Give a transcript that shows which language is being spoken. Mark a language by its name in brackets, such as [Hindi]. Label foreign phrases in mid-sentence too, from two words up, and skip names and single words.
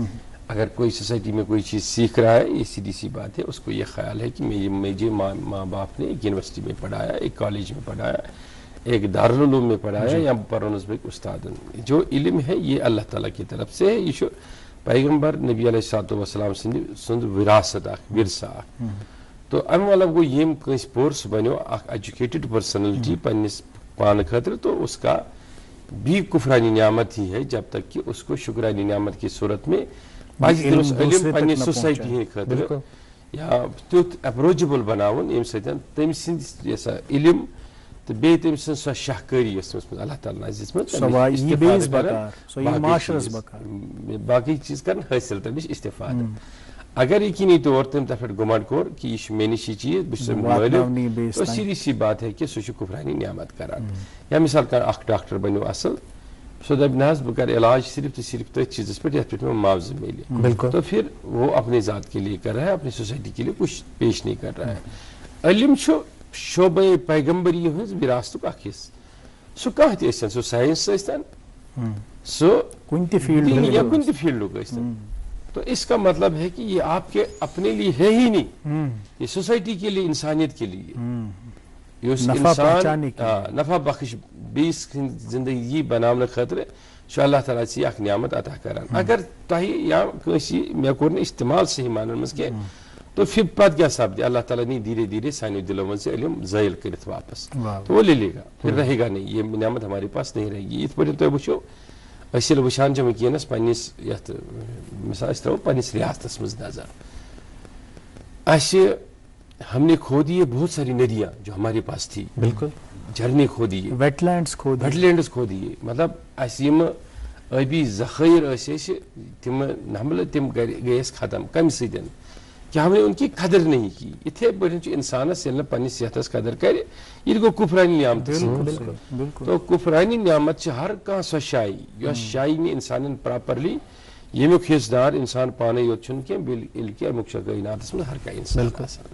[Urdu] اگر کوئی سوسائٹی میں کوئی چیز سیکھ رہا ہے یہ سیدھی سی بات ہے اس کو یہ خیال ہے کہ مجھے ماں باپ نے ایک یونیورسٹی میں پڑھایا, ایک کالج میں پڑھایا, ایک دارالعلوم میں پڑھایا [Kashmiri] یا پرونس بیک استادن. [Urdu] جو علم ہے یہ اللہ تعالیٰ کی طرف سے ہے, یہ پیغمبر نبی علیہ الصلوۃ والسلام [Kashmiri] سند وراثت اخ ورثہ اخ. تو ام مطلب گو یم کنس پور سہ بنو اخ [English] educated personality [Kashmiri] پنس پان خاطر [Urdu] تو اس کا بھی کفرانی نعمت ہی ہے جب تک کہ اس کو شکرانی نعمت کی صورت میں [Kashmiri] علم پنہ سوسائٹی ہند خاطر یا تیُتھ اپروچبل بناون یم سۭتۍ تٔمۍ سٕنٛدِ سا علم تو بیٚیہِ تٔمۍ سٕنٛز سۄ شاہکٲری یۄس تٔمِس منٛز اللہ تعالیٰ نَس دِژمٕژ باقٕے چیٖز کرن حٲصِل تمہِ نِش استفاد. [Urdu] اگر یقینی طور [Kashmiri] تٔمۍ تتھ پٮ۪ٹھ گُمان کوٚر [Urdu] کہ یہ [Kashmiri] چھُ مےٚ نِش یہ چیٖز بہٕ چھُس مٲلِک [Urdu] تو سیدھی سی بات ہے کہ [Kashmiri] سُہ چھُ کفرانی نعمت کران. یا مثال کانٛہہ اکھ ڈاکٹر بنیو اصل سو دپ نہ حظ بہ کر علاج صرف تو صرف تٔتھۍ چیزس پہ یتھ پہ میں معاوضہ ملے, [Urdu] تو پھر وہ اپنے ذات کے لیے کر رہا ہے, اپنی سوسائٹی کے لیے کچھ پیش نہیں کر رہا ہے. [Kashmiri] علم چھُ شعبہ پیغمبری ہٕنٛز وراثتُک اکھ حصہٕ, سُہ کانٛہہ تہِ ٲسۍتن, سُہ ساینس ٲسۍتن, سُہ کُنہِ تہِ فیٖلڈ یا کُنہِ تہِ فیٖلڈُک ٲسۍتن. [Urdu] تو اس کا مطلب ہے کہ یہ آپ کے اپنے لیے ہے ہی نہیں, یہ سوسائٹی کے لیے, انسانیت کے لیے, یہ اس انسان نفع بخش [Kashmiri] بیس زندگی بناونہٕ خٲطرٕ چھُ اللہ تعالیٰ ژےٚ اکھ نعمت عطا کران. اگر تۄہہِ یا کٲنٛسہِ مےٚ کوٚر نہٕ استعمال صحیح معنن منٛز کینٛہہ تو پھر پتہٕ کیا سپدِ, اللہ تعالیٰ نی دھیرے دھیرے سانیو دلوں منٛز سے علم زٲیِل کٔرِتھ واپس, [Urdu] تو وہ لے لے گا, پھر رہے گا نہیں, یہ نعمت ہمارے پاس نہیں رہے گی. [Kashmiri] یِتھ پٲٹھۍ تُہۍ وٕچھو أسۍ ییٚلہِ وٕچھان چھِ وٕنکیٚنس پننس یتھ مثال أسۍ ترٛاوو پننس ریاستس منٛز نظر, اسہِ [Urdu] ہم نے کھو دی بہت ساری ندیاں جو ہمارے پاس تھی, بالکل جھرنے کھو دیے, [Kashmiri] ویٹ لینڈس [Urdu] کھو دیے, [Kashmiri] مطلب اسہِ یِم ٲبی ذخٲیر ٲسۍ اَسہِ تِم نمبلہٕ تِم گٔے اَسہِ ختم کمہِ سۭتۍ [Urdu] کہ ہم نے ان کی قدر نہیں کی. [Kashmiri] اتھے پٲٹھۍ چھُ انسانس ییٚلہِ نہٕ پننِس صحتس قدر کرِ یہِ تہِ گوٚو کُفرانی نعمت. تو کُفرانی نعمت چھِ ہر کانٛہہ سۄ شاے یۄس شاے نہٕ انسانن پراپرلی ییٚمیُک حصہٕ دار انسان پانے یوت چھُنہٕ کینٛہہ بلکہ امیُک چھُ کٲیناتس منٛز ہر کانٛہہ انسان آسان.